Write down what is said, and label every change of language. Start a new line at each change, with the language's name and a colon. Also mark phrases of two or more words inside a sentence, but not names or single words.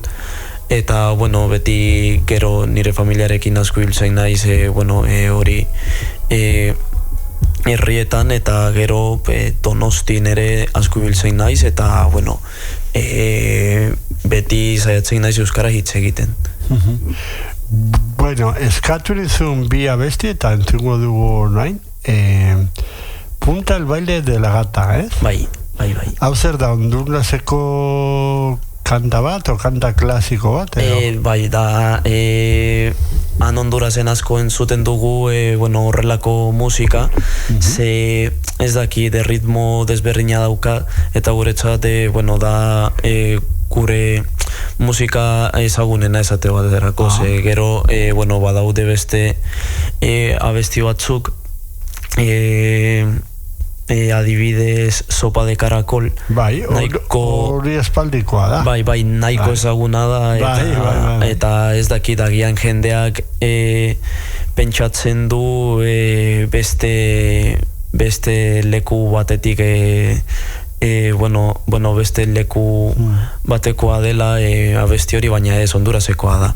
Basque: Eta, beti gero nire familiarekin asko hiltzen naiz, hori herrietan, eta gero Donostin ere asko hiltzen naiz, eta, beti saiatzen naiz euskara hitz egiten. Eskatu nizun bi abesti eta entzungo dugu nain.
Spanish: Punta el baile de la gata,
Basque: ez? Bai. Hau zer da, Honduraseko kanta bat, o kanta klasiko bat, edo? Bai, da, han Hondurasen asko entzuten dugu, horrelako musika, ze ez daki,
Spanish: de ritmo
Basque: desberdina dauka, eta guretzat, da, gure musika ezagunena esate bat derako, ze gero, badaude beste abesti batzuk, adibidez sopa de caracol. Bai, hori espaldikoa da. Bai, nahiko ezaguna da, eta ez dakit agian jendeak pentsatzen du beste leku batetik beste leku batekoa dela abesti hori, baina ez Hondurasekoa da.